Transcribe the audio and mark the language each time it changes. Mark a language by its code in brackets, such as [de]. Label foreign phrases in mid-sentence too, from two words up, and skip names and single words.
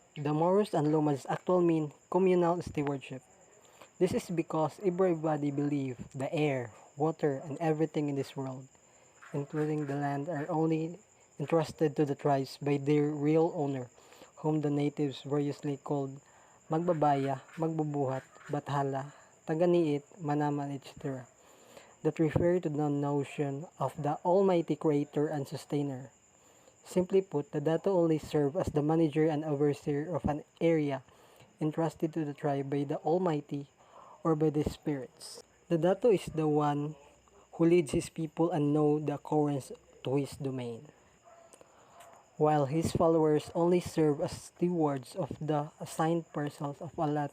[en] The Moros and Lomas actually mean communal stewardship. This is because everybody believes the air, water, and everything in this world, including the land, are only entrusted to the tribes by their real owner, whom the natives variously called magbabaya, magbubuhat, bathala, taganiit, manaman, etc. that refer to the notion of the almighty creator and sustainer. Simply put, the dato only serve as the manager and overseer of an area entrusted to the tribe by the Almighty or by the spirits. The dato is the one who leads his people and know the occurrence to his domain, while his followers only serve as stewards of the assigned parcels of a lot.